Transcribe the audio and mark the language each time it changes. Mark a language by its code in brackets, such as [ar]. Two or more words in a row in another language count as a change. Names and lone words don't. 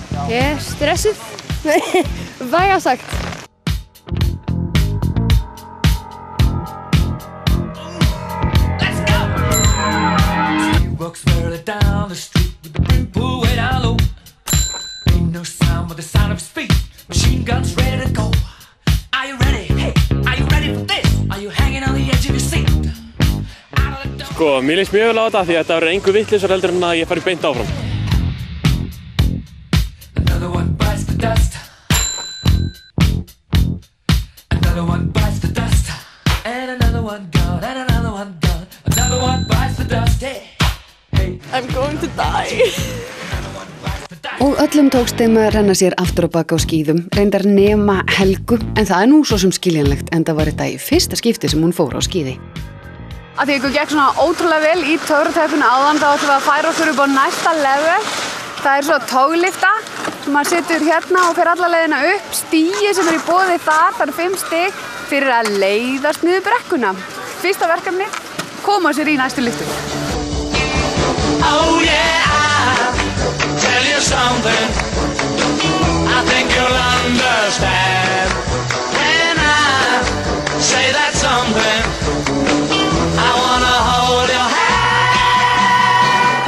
[is] Ég stressuð. Vægast sagt. [en] Walks further down the street with the brim pulled way down low. Ain't no sound but the sound of his feet. Machine guns ready to go. Are you ready? Hey, are you ready for this? Are you hanging on the edge of your seat? [is] Sko, mér líst mjög vel á þetta því að þetta verður engu vittlausar heldur en að ég fari beint áfram. [en] Another one bites the dust. Another one bites the dust. And another one gone, and another one gone. Another one bites the dust. Hey, hey, I'm going to die. [is] Og öllum tókst þeim að renna sér aftur á bak á skíðum, reyndar nema Helgu, en það nú svo sem skiljanlegt, en það var þetta í fyrsta skipti sem hún fór á skíði. Að því ykkur gekk svona ótrúlega vel í töfrateppinu áðan, þá ætlum við að færa okkur upp á næsta level. Það svo tóglifta sem maður situr hérna og fer alla leiðina upp. Stigi sem í boði þar, það 5 stig fyrir að leiðast niður brekkuna. Fyrsta verkefni, koma sér í næstu lyftu. [en] oh yeah, I'll tell you something. I think you'll understand when I say that something. I wanna hold your hand.